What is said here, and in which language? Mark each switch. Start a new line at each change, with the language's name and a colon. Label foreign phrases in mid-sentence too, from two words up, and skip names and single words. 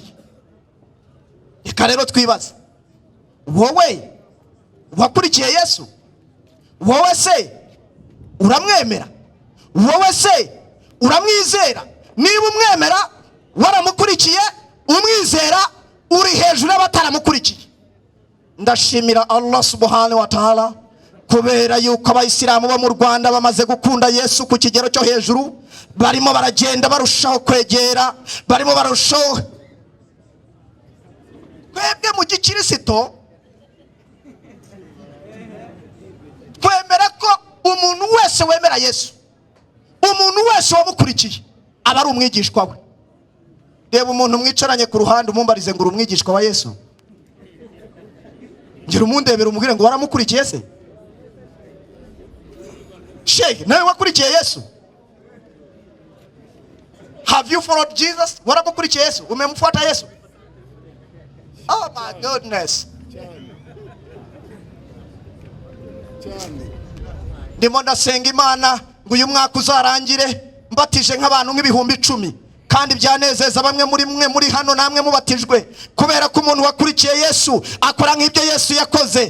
Kinyarwanda: Reka rero twibaze, wowe wakurikiye Yesu? Wowe se uramwemera? Wowe se uramwizera? Niba umwemera, waramukurikiye, umwizera, uri hejuru y'abataramukurikiye. Ndashimira Allah
Arabic: سبحانه وتعالى
Kinyarwanda: kubera yuko abayisilamu bo mu Rwanda bamaze gukunda Yesu ku kigero cyo hejuru, barimo baragenda barushaho kwegera, barimo barushaho. Twebwe mu gikirisito twemera ko umuntu wese wemera Yesu, umuntu wese wamukurikiye aba ari umwigishwa we. Reba umuntu mwicaranye ku ruhande umumbarize ngo uri umwigishwa wa Yesu, ngira umundebera umubwire ngo waramukurikiye se? Sheikh, nawe wakurikiye Yesu?
English: Have you followed Jesus?
Kinyarwanda: Waramukurikiye Yesu? Umemfuata Yesu?
English: Oh my goodness.
Kinyarwanda: Ndimo ndasenga Imana ngo uyu mwaka uzarangire mbatije nk'abantu nk'ibihumbi 10, kandi byanezeza bamwe muri mwe muri hano namwe mubatijwe, kubera ko umuntu wakurikiye Yesu akora nk'ibyo Yesu yakoze.